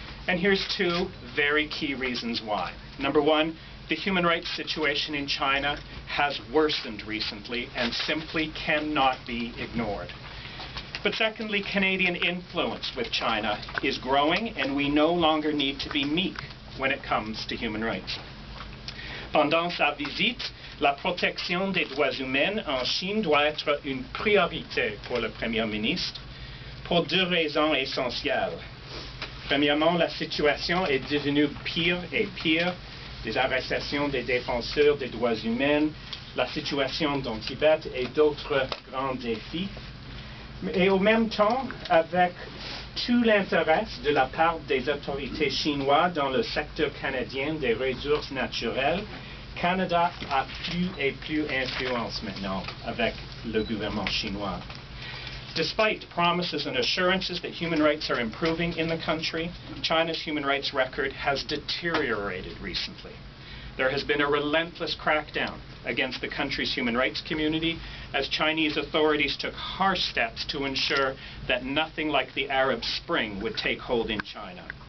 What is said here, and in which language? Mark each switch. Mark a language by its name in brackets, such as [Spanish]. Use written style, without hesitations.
[English] And here's two very key reasons why. Number one, the human rights situation in China has worsened recently and simply cannot be ignored. But secondly, Canadian influence with China is growing, and we no longer need to be meek when it comes to human rights. [French] Pendant sa visite, la protection des droits humains en Chine doit être une priorité pour le Premier ministre pour deux raisons essentielles. Premièrement, la situation est devenue pire et pire. Les arrestations des défenseurs des droits humains, la situation dans Tibet et d'autres grands défis. Et au même temps, avec tout l'intérêt de la part des autorités chinoises dans le secteur canadien des ressources naturelles, Canada a plus et plus influence maintenant avec le gouvernement chinois. [English] Despite promises and assurances that human rights are improving in the country, China's human rights record has deteriorated recently. There has been a relentless crackdown against the country's human rights community as Chinese authorities took harsh steps to ensure that nothing like the Arab Spring would take hold in China.